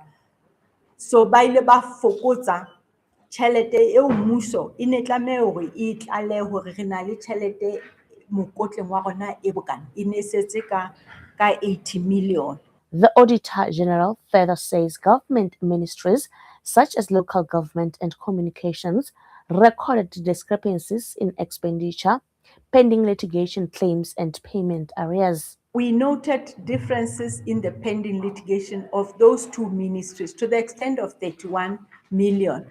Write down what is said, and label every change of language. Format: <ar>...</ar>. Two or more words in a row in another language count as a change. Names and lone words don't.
<st>So ba ile ba fokotsa tjhelete eo mmuso e ne tlameha hore e tlale hore re na le tjhelete mokotleng wa rona e bokana e ne setse ka 80 million.</st> <en>The Auditor General further says government ministries, such as local government and communications, recorded discrepancies in expenditure, pending litigation claims and payment arrears. We noted differences in the pending litigation of those two ministries to the extent of 31 million.</en>